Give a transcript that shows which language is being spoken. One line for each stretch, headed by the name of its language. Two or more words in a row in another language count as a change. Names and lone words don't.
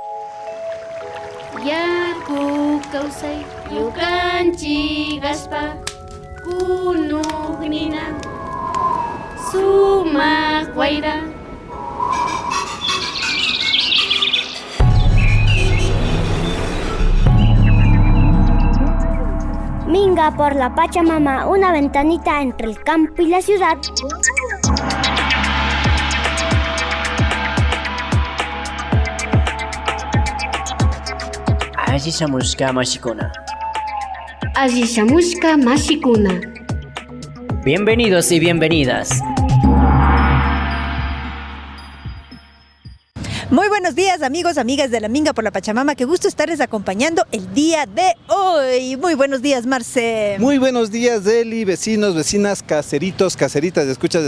Quechua: Yaku kawsay yukanchik aspa kunuqnina sumaq wayra.
Spanish: Minga por la Pachamama, una ventanita entre el campo y la ciudad.
Quechua: Asishamushka mashikuna. Asishamushka mashikuna.
Spanish: Bienvenidos y bienvenidas. Muy buenos días, amigos, amigas de la Minga por la Pachamama. Qué gusto estarles acompañando el día de hoy. Muy buenos días, Marce. Muy buenos días, Eli, vecinos, vecinas, caseritos, caseritas de escuchas.